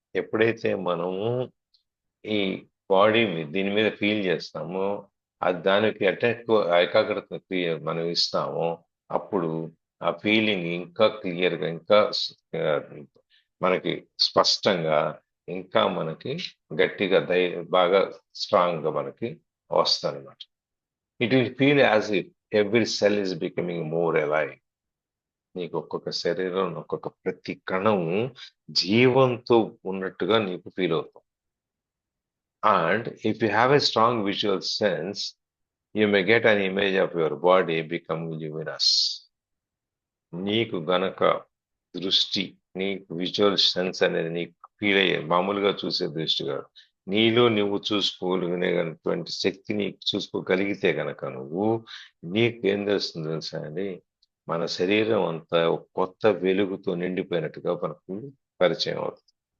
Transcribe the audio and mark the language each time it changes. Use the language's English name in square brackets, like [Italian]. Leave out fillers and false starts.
[Telugu] ఎప్పుడైతే మనము ఈ దీని మీద ఫీల్ చేస్తామో, అది దానికి అటాక్ ఏకాగ్రత మనం ఇస్తామో, అప్పుడు ఆ ఫీలింగ్ ఇంకా క్లియర్గా, ఇంకా ఆ, మనకి స్పష్టంగా, ఇంకా మనకి గట్టిగా బాగా స్ట్రాంగ్ గా మనకి వస్తుందన్నమాట. [English] It will feel as if every cell is becoming more alive. [Telugu] నీకు ఒక్కొక్క శరీరం, ఒక్కొక్క ప్రతి కణం జీవంతో ఉన్నట్టుగా నీకు ఫీల్ అవుతాం. [English] And if you have a strong visual sense, you may get an image of your body becoming luminous. [Telugu] నీకు గనక దృష్టి, నీకు విజువల్ సెన్స్ అనేది నీకు ఫీల్ అయ్యే, మామూలుగా చూసే దృష్టి కాదు, నీలో నువ్వు చూసుకోగలిగినటువంటి శక్తి నీకు చూసుకోగలిగితే గనక నీకు ఏం తెలుస్తుంది తెలుసా అండి? మన శరీరం అంతా ఒక కొత్త వెలుగుతో నిండిపోయినట్టుగా మనకు పరిచయం అవుతుంది.